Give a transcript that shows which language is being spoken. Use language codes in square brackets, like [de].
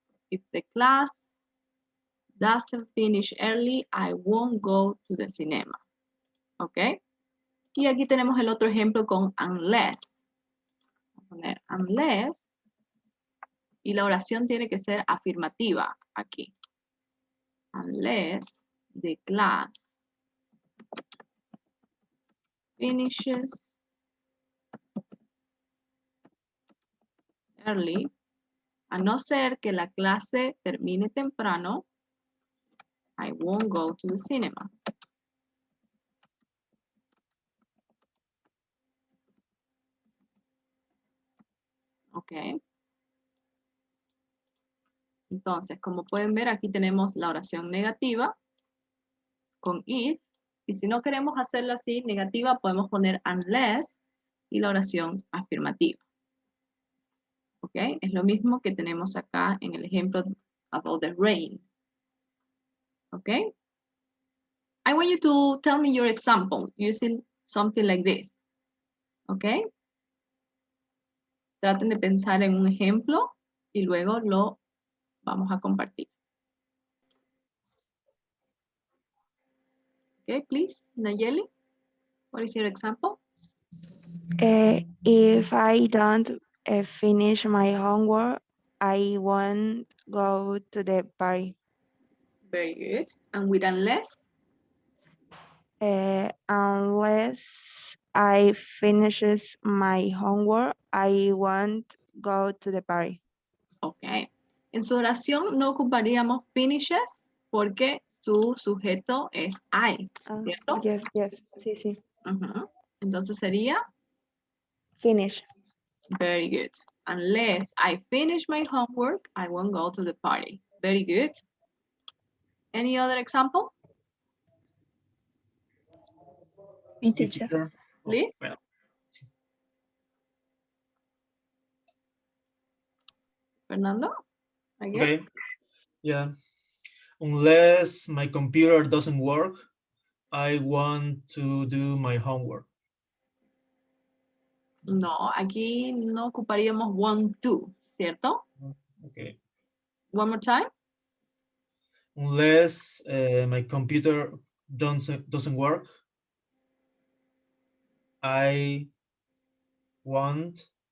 [en] If the class doesn't finish early, I won't go to the cinema. Okay. [es] Y aquí tenemos el otro ejemplo con unless. Voy a poner unless. Y la oración tiene que ser afirmativa aquí. [en] Unless the class finishes early, [es] a no ser que la clase termine temprano, [en] I won't go to the cinema. Ok. [es] Entonces, como pueden ver, aquí tenemos la oración negativa con if. Y si no queremos hacerla así, negativa, podemos poner unless y la oración afirmativa. ¿Ok? Es lo mismo que tenemos acá en el ejemplo [en] about the rain. [es] ¿Ok? [en] I want you to tell me your example using something like this. [es] ¿Ok? Traten de pensar en un ejemplo y luego lo vamos a compartir. [en] Okay, please, Nayeli, what is your example? If I don't finish my homework, I won't go to the party. Very good. And with unless? Unless I finishes my homework, I won't go to the party. Ok. [es] En su oración no ocuparíamos finishes porque su sujeto es I, ¿cierto? Yes, sí, sí. Entonces sería [en] finish. Very good. Unless I finish my homework, I won't go to the party. Very good. Any other example, [es] Mi Sí, [en] teacher. teacher. Oh, please? well, Fernando, I guess. okay. Yeah. Unless my computer doesn't work, I want to do my homework. [es] No, aquí no ocuparíamos want to, ¿cierto? [en] Okay. One more time. Unless my computer doesn't work, I want